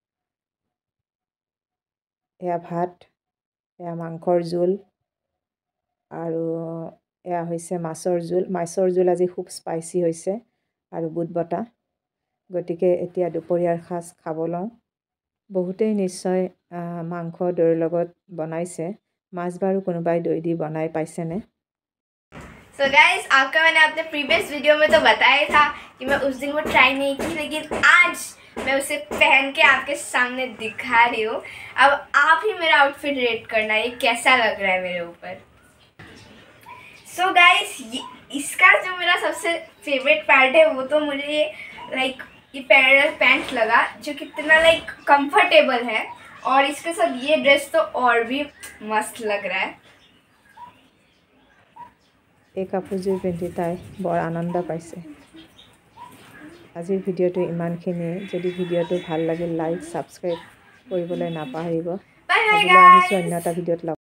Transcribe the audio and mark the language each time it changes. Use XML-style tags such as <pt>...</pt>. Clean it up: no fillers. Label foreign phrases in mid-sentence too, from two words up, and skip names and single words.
<as>এয়া ভাত, এয়া মাংসৰ জোল, আৰু এয়া হৈছে মাছৰ জোল। মাছৰ জোল আজি খুব স্পাইচি হৈছে আৰু বুট বটা। গতিকে এতিয়া দুপৰীয়াৰ সাজ খাব লওঁ। বহুতেই নিশ্চয় মাংস দৈৰ লগত বনাইছে। মাছ বাৰু কোনোবাই দৈ দি বনাই পাইছেনে?</as> <en>So guys,</en> <hi>आपका मैंने अपने</hi> <en>previous video</en> <hi>में तो बताया था कि मैं उस दिन वो ट्राई नहीं की, लेकिन आज मैं उसे पहन के आपके सामने दिखा रही हूँ। अब आप ही मेरा</hi> <en>outfit rate</en> <hi>करना, ये कैसा लग रहा है मेरे ऊपर।</hi> <en>So guys,</en> <hi>इसका जो मेरा सबसे फेवरेट पार्ट है वो तो मुझे ये</hi> <en>parallel pant</en> <hi>लगा, जो कितना कंफर्टेबल है। और इसके साथ ये ड्रेस तो और भी मस्त लग रहा है।</hi> <as>এই কাপোৰযোৰ পিন্ধি তাই বৰ আনন্দ পাইছে। আজিৰ ভিডিঅ'টো ইমানখিনিয়ে। যদি ভিডিঅ'টো ভাল লাগিল</as> <en>like, subscribe</en> <as>কৰিবলৈ নাপাহৰিব। আজিলৈ আহিছোঁ অন্য এটা ভিডিঅ'ত লগ</as>